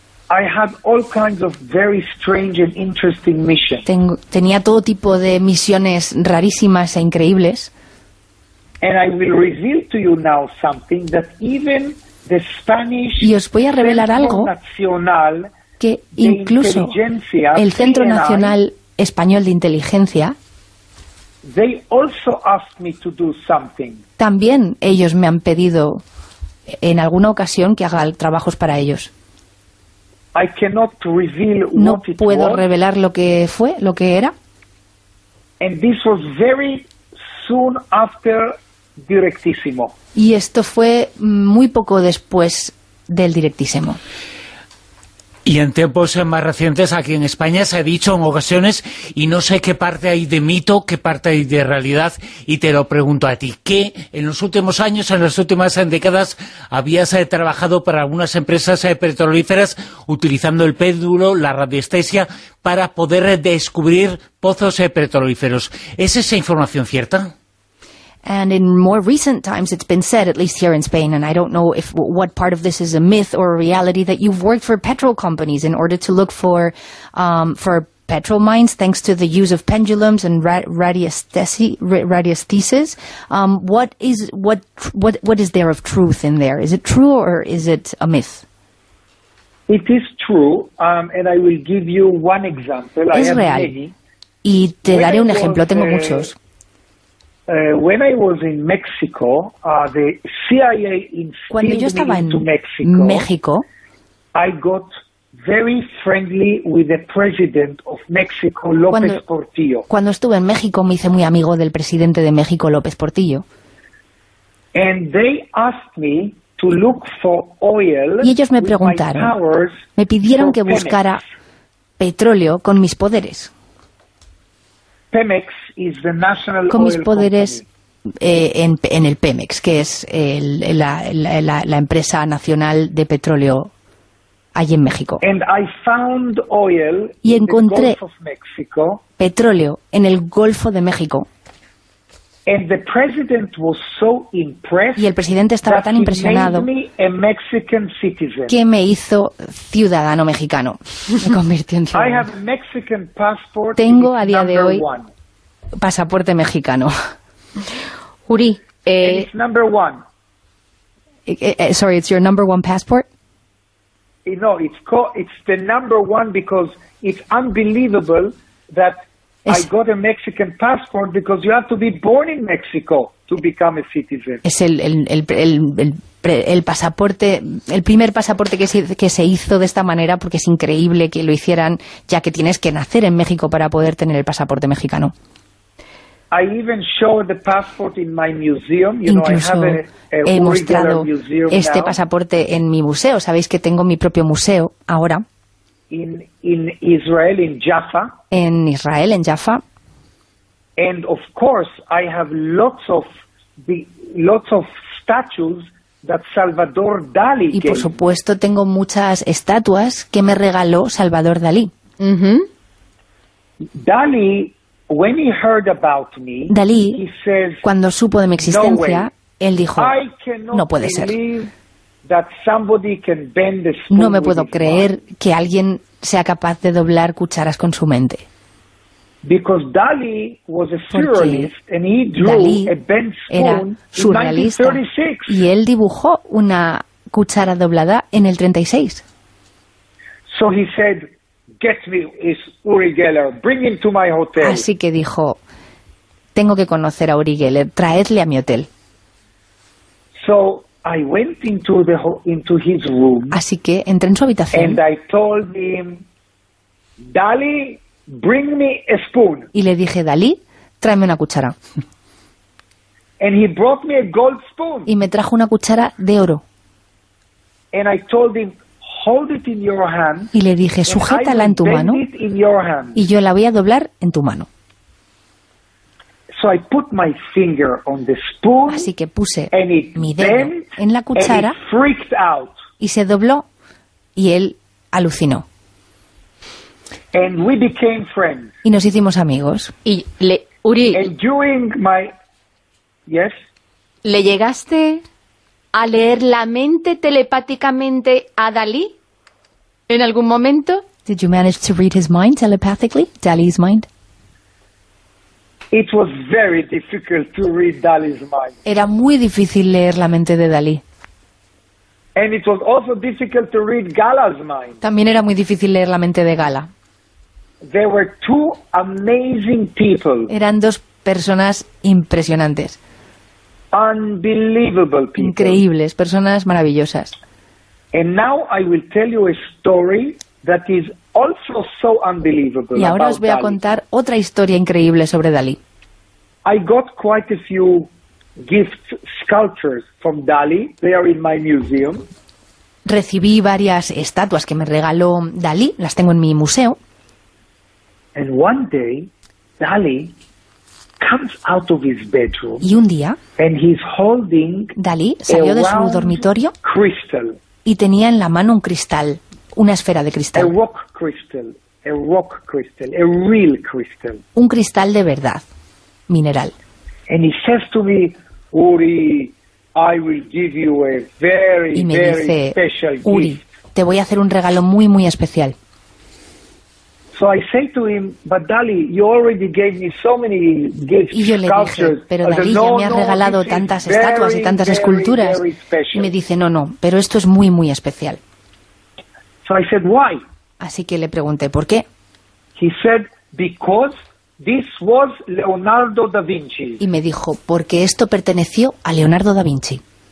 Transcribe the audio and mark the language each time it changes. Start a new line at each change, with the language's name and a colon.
English: I had all kinds of very strange and interesting missions.
Spanish: Tenía todo tipo de misiones rarísimas e increíbles.
English: And I will reveal to you now something that even the Spanish
Spanish: y os voy a revelar algo nacional, que incluso el Centro Nacional Español de Inteligencia,
English: they also asked me to do something.
Spanish: También ellos me han pedido en alguna ocasión que haga trabajos para ellos.
English: I cannot reveal what
Spanish: no puedo revelar lo que fue, lo que era.
English: And this was very soon after Directísimo.
Spanish: Y esto fue muy poco después del Directísimo. Y en tiempos más recientes aquí en España se ha dicho en ocasiones, y no sé qué parte hay de mito, qué parte hay de realidad, y te lo pregunto a ti, que en los últimos años, en las últimas décadas, habías trabajado para algunas empresas petrolíferas utilizando el péndulo, la radiestesia, para poder descubrir pozos petrolíferos. ¿Es esa información cierta?
English: And in more recent times, it's been said, at least here in Spain, and I don't know if what part of this is a myth or a reality, that you've worked for petrol companies in order to look for petrol mines, thanks to the use of pendulums and radiesthesis. What is there of truth in there? Is it true or is it a myth? It is true, and I will give you one example.
Spanish: Es real. Y te daré un ejemplo. Tengo muchos.
English: When I was in Mexico, the CIA
Spanish: cuando yo estaba en México,
English: I got very friendly with the president of Mexico, López Portillo.
Spanish: Cuando estuve en México, me hice muy amigo del presidente de México, López Portillo.
English: And they asked me to look for oil.
Spanish: Y ellos me preguntaron, me pidieron que buscara petróleo con mis poderes.
English: Pemex is the national
Spanish: con mis poderes en el Pemex, que es la empresa nacional de petróleo allí en México.
English: And I found oil
Spanish: y encontré
English: in the Gulf of Mexico,
Spanish: petróleo en el Golfo de México.
English: And the president was so impressed
Spanish: y el presidente estaba tan impresionado
English: made me a Mexican citizen.
Spanish: Que me hizo ciudadano mexicano. Me convirtió en ciudadano.
English: I have Mexican passport.
Spanish: Tengo a día de hoy pasaporte mexicano.
English: Uri, it's number one. Sorry, it's your number one passport? No, it's the number one because it's unbelievable that I got a Mexican passport because you have to be born in Mexico to become a citizen.
Spanish: Es el primer pasaporte que se hizo de esta manera porque es increíble que lo hicieran ya que tienes que nacer en México para poder tener el pasaporte mexicano.
English: I even show the passport in my museum.
Spanish: Incluso
English: I have
Spanish: he mostrado este pasaporte en mi museo. Sabéis que tengo mi propio museo ahora.
English: In Israel, in Jaffa.
Spanish: En Israel, en Jaffa.
English: And of course, I have lots of statues that Salvador Dalí.
Spanish: Y por supuesto, tengo muchas estatuas que me regaló Salvador Dalí. Mm-hmm.
English: Dalí, when he heard about me,
Spanish: Dalí,
English: he says,
Spanish: cuando supo de mi existencia, no él dijo, no puede ser.
English: That somebody can bend the spoon.
Spanish: No me puedo creer que alguien sea capaz de doblar cucharas con su mente.
English: Because Dalí was a surrealist and he drew
Spanish: Dalí
English: a bent spoon in 1936.
Spanish: Y él dibujó una cuchara doblada en el 36.
English: So he said, "Get me is Uri Geller, bring him to my hotel."
Spanish: Así que dijo, "Tengo que conocer a Uri Geller, traedle a mi hotel."
English: So I went into his room.
Spanish: Así que entré en su habitación.
English: And I told him, Dalí, Bring me a spoon.
Spanish: Y le dije, Dalí, tráeme una cuchara.
English: And he brought me a gold spoon.
Spanish: Y me trajo una cuchara de oro.
English: And I told him, hold it in your hand.
Spanish: Y le dije, sujétala en tu mano. Y yo la voy a doblar en tu mano.
English: So I put my finger on the spoon.
Spanish: Así que puse mi dedo en la cuchara.
English: And it freaked out.
Spanish: Y se dobló y él alucinó.
English: And we became friends.
Spanish: Y nos hicimos amigos. Y le, Uri,
English: and during my, yes.
Spanish: ¿Le llegaste a leer la mente telepáticamente a Dalí en algún momento?
English: Did you manage to read his mind telepathically? Dalí's mind? It was very difficult to read Dalí's mind.
Spanish: Era muy difícil leer la mente de Dalí.
English: And it was also difficult to read Gala's mind.
Spanish: También era muy difícil leer la mente de Gala.
English: They were two amazing people.
Spanish: Eran dos personas impresionantes.
English: Unbelievable people.
Spanish: Increíbles, personas maravillosas.
English: And now I will tell you a story that is also so unbelievable.
Spanish: Y ahora os voy a contar otra historia increíble sobre Dalí.
English: I got quite a few gift sculptures from Dalí. They are in my museum.
Spanish: Recibí varias estatuas que me regaló Dalí, las tengo en mi museo.
English: And one day, Dalí comes out of his bedroom.
Spanish: Y un día,
English: and he's holding
Spanish: Dalí salió de su dormitorio
English: crystal.
Spanish: Y tenía en la mano un cristal, una esfera de cristal.
English: A rock crystal, a real crystal.
Spanish: Un cristal de verdad, mineral.
English: And he says to me, Uri, I will give you a very,
Spanish: y me dice,
English: special gift.
Spanish: Uri, te voy a hacer un regalo muy, muy especial.
English: So I say to him, but Dalí, you already gave me so many gifts,
Spanish: y yo le dije, pero Dalí ya me ha regalado tantas estatuas y tantas esculturas. Y me dice, no, pero esto es muy, muy especial.
English: So I said, why?
Spanish: Así que le pregunté, ¿por qué?
English: He said, because this was Leonardo da Vinci.
Spanish: Y me dijo, porque esto perteneció a Leonardo da Vinci.